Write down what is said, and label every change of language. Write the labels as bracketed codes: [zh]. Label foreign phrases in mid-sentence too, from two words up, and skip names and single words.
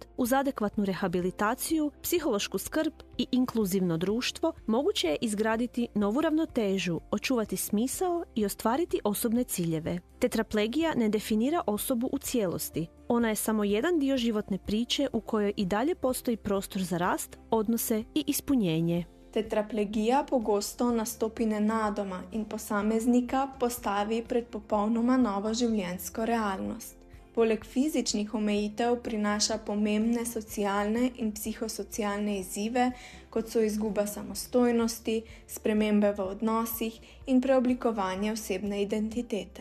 [hr] Uz adekvatnu rehabilitaciju, psihološku skrb i inkluzivno društvo moguće je izgraditi novu ravnotežu, očuvati smisao i ostvariti osobne ciljeve. Tetraplegija ne definira osobu u cijelosti. Ona je samo jedan dio životne priče u kojoj i dalje postoji prostor za rast, odnose i ispunjenje. [sl] Tetraplegija pogosto nastopi nenadoma in posameznika postavi pred popolnoma novo življenjsko realnost. Poleg fizičnih omejitev prinaša pomembne socialne in psihosocialne izzive, kot so izguba samostojnosti, spremembe v odnosih in preoblikovanje osebne identitete.